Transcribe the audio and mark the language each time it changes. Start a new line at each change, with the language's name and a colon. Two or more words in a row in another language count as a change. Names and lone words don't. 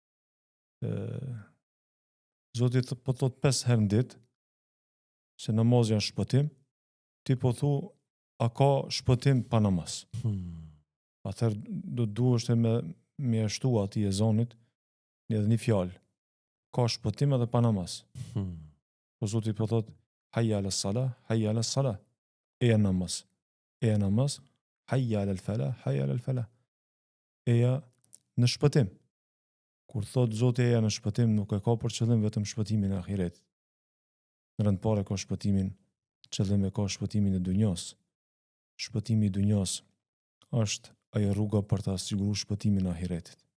Albanian: Zoti po thot 5 herë në ditë, se namazi janë shpëtim, ti po thu, a ka shpëtim pa namaz? Atëherë do duhesh me ashtu atij ezanit edhe një fjalë. Ka shpëtim edhe pa namaz. Po Zoti po thot,
Arabic: حي على الصلاة، حي على الصلاة.
Albanian: Eja namaz,
Arabic: حي على الفلاح، حي على الفلاح.
Albanian: Eja në shpëtim. Kur thot Zoti eja në shpëtim, nuk e ka për qëllim vetëm shpëtimin e ahiret. Në rënd parë ka shpëtimin, qëllim e ka shpëtimin e dunjos. Shpëtimi i dunjos është ajo rruga për ta siguruar shpëtimin e ahiretit.